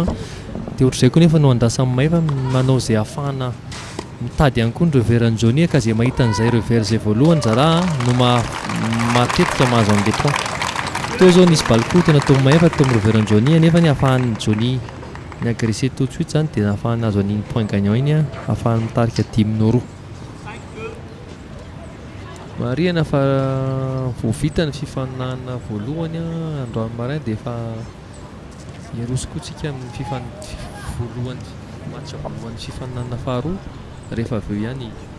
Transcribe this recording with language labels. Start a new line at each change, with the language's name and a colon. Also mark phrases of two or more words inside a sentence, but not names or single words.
Malagasy: Dia ohatr'izay koa nefa no andasan'ny Maefa manao izay ahafahana mitady ihany koa ny reveran'ny Johnny ka izay mahita an'izay rever izay voalohany zara no matetika mahazo an'le point. Teo zao nisy balle tena tao Maefa tao amin'ny reveran'ny Johnny nefa ny ahafahan'ny Johnny ny agressé
French: tout de suite
Malagasy: zany dia ahafahany azo an'iny
French: point gagnant
Malagasy: iny ahafahany mitarika 10-roa. Marihana fa voavita ny fifaninana voalohany androany marin dia efa iarosikotsika amin'ny voalohany match voalohany fifaninana faharoa rehefa avy eo ihany.